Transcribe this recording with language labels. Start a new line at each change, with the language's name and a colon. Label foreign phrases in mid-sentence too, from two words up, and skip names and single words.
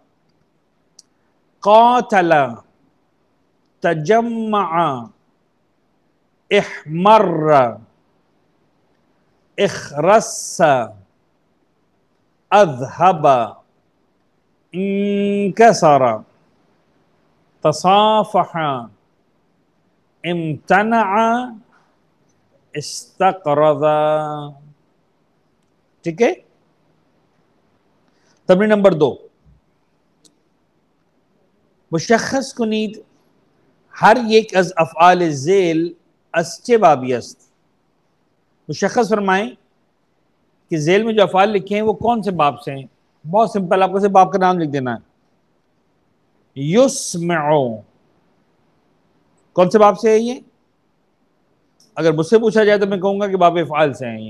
Arabic: قاتل، تجمع، احمر، اخرس، اذهب، انكسر، تصافح، امتنع، استقرض.
Urdu: ٹھیک ہے.
Persian: تمرین نمبر 2، مشخص کنید ہر یک از افعال ذیل از چه بابی است.
Urdu: مشخص فرمائیں کہ ذیل میں جو افعال لکھے ہیں وہ کون سے باب سے ہیں. بہت سمپل، آپ کو صرف باب کا نام لکھ دینا ہے. یسمعو، کون سے باب سے ہے یہ؟ اگر مجھ سے پوچھا جائے تو میں کہوں گا کہ باب افعال سے ہیں یہ.